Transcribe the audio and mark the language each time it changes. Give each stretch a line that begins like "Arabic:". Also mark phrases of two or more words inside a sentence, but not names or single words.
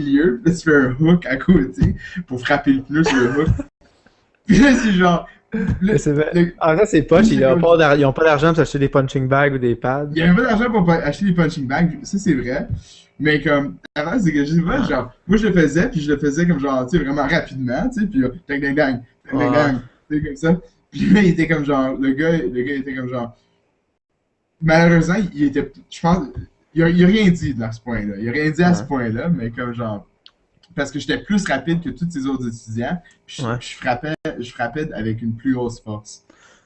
French: milieu, puis là, tu fais un
English: hook à
French: côté pour frapper le pneu sur le hook. Puis là, c'est genre. Mais Le, c'est vrai. le, En vrai, c'est puis poche, c'est comme, ils ont pas d'argent pour s'acheter des
English: punching bags
French: ou des pads. il y avait pas d'argent pour acheter des
English: punching bags,
French: ça c'est vrai. Mais comme, avant, c'est que je sais pas, Ouais. genre, moi je le faisais, puis je le faisais comme genre, tu sais, vraiment rapidement, tu sais, puis dang, dang, dang, dang, dang, Ouais. dang, tu sais, comme ça. Puis là, il était comme genre, le gars était comme genre, malheureusement, il était, je pense, il a rien dit à ce point-là. Il a rien dit à ce Ouais. point-là, mais comme genre, parce que j'étais plus rapide que tous ces autres étudiants, puis Ouais. je frappais avec une plus grosse force.